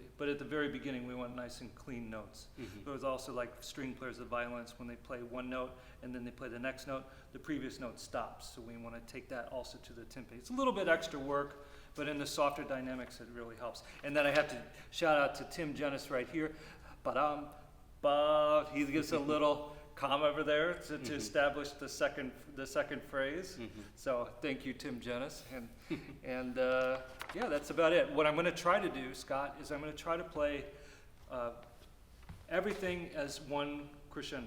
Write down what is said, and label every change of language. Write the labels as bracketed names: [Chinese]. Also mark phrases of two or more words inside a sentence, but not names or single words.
[English] But at the very beginning, we want nice and clean notes. But it's also like string players, the violins, when they play one note and then they play the next note, the previous note stops. So we want to take that also to the timpani. It's a little bit extra work, but in the softer dynamics, it really helps. And then I have to shout out to Tim Jennis right here. Ba-dum, ba. He gives a little comma over there to establish the second phrase. So thank you, Tim Jennis, and yeah, that's about it. What I'm going to try to do, Scott, is I'm going to try to play everything as one crescendo.